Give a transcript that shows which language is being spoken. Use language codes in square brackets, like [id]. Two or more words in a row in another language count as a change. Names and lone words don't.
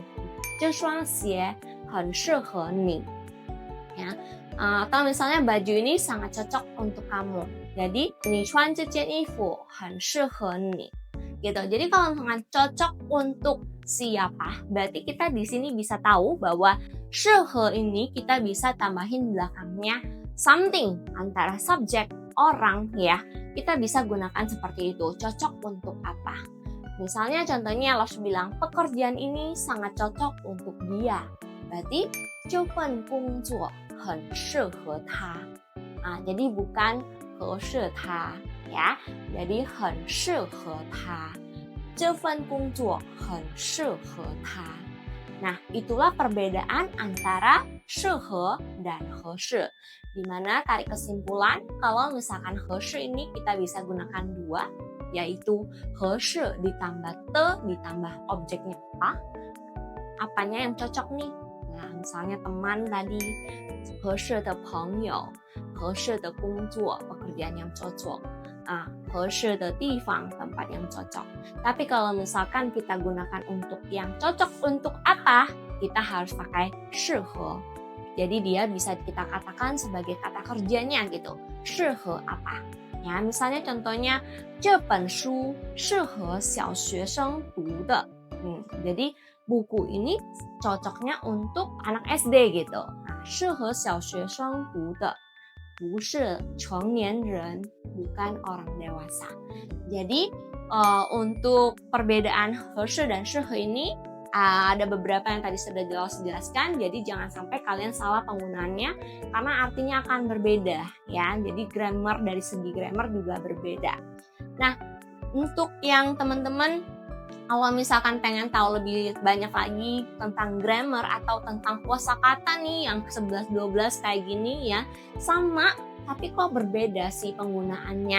[zh] 这双鞋很适合你. [id] Ya. Atau misalnya baju ini sangat cocok untuk kamu. [zh] Jadi 你穿这件衣服很适合你. [id] Gitu. Jadi kalau misalkan cocok untuk siapa, berarti kita di sini bisa tahu bahwa 适合 ini kita bisa tambahin belakangnya something antara subjek, orang ya. Kita bisa gunakan seperti itu. Cocok untuk apa? Misalnya contohnya Laushu bilang pekerjaan ini sangat cocok untuk dia. [zh] Berarti 这份工作很适合他. [id] Jadi bukan [zh] 合适他 [id] ya. [zh] Jadi 很适合他. 这份工作很适合他. [id] Nah, itulah perbedaan antara 适合 dan 合适. Dimana tarik kesimpulan kalau misalkan 合适 ini kita bisa gunakan dua, yaitu 合适 ditambah te ditambah objeknya apa. Apanya yang cocok nih? Nah, misalnya teman tadi [zh] 合适的朋友, 合适的工作, [id] pekerjaan yang cocok. [zh] 合适的地方, [id] tempat yang cocok. Tapi kalau misalkan kita gunakan untuk yang cocok untuk apa, kita harus pakai 适合. Jadi dia bisa kita katakan sebagai kata kerjanya gitu. 适合 apa? Ya, misalnya contohnya [zh] 这本书适合小学生读的. [id] Jadi buku ini cocoknya untuk anak SD gitu. [zh] 适合小学生读的. 不是成年人, [id] bukan orang dewasa. Jadi untuk perbedaan 合适 dan 适合 ini ada beberapa yang tadi sudah jelaskan. Jadi jangan sampai kalian salah penggunaannya karena artinya akan berbeda ya. Jadi grammar dari segi grammar juga berbeda. Nah, untuk yang teman-teman kalau misalkan pengen tahu lebih banyak lagi tentang grammar atau tentang kosakata nih yang 11-12 kayak gini ya, sama tapi kok berbeda sih penggunaannya?